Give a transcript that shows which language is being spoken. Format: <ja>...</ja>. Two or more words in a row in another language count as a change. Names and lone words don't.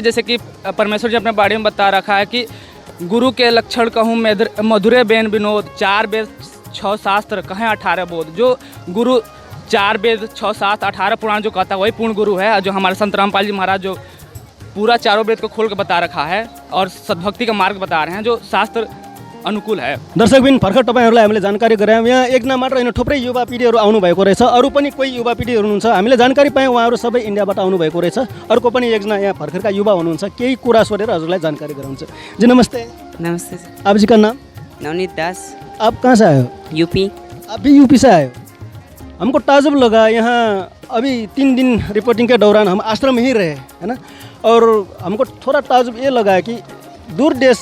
<hi>जैसे कि परमेश्वर जी अपने बारे में बता रखा है कि गुरु के लक्षण कहूँ मधुरे बेन विनोद, 4 वेद 6 शास्त्र कहें 18 बोध। जो गुरु 4 वेद 6 शास्त्र 18 पुराण जो कहता है वही पूर्ण गुरु है। जो हमारे संत रामपाल जी महाराज जो पूरा 4 वेद को खोल कर बता रखा है और सद्भक्ति का मार्ग बता रहे हैं जो शास्त्र अनुकूल है।</hi> <ne>दर्शकबिन भर्खर तपाईँहरूलाई हामीले जानकारी गरायौँ। यहाँ एकजना मात्र होइन थुप्रै युवा पिँढीहरू आउनुभएको रहेछ, अरू पनि कोही युवा पिँढीहरू हुनुहुन्छ, हामीले जानकारी पायौँ उहाँहरू सबै इन्डियाबाट आउनुभएको रहेछ। अर्को पनि एकजना यहाँ भर्खरका युवा हुनुहुन्छ, केही कुरा सोधेर हजुरलाई जानकारी गराउँछ।</ne> <hi>जी नमस्ते। नमस्ते। आप जी का नाम? नवनीत दास। आप कहाँ से आए हो? यूपी। आप भी यूपी से आए हो? हमको ताजुब लगा, यहाँ अभी 3 दिन रिपोर्टिंग के दौरान हम आश्रम में ही रहे है ना, और हमको थोड़ा ताजुब ये लगा कि दूर देश</hi>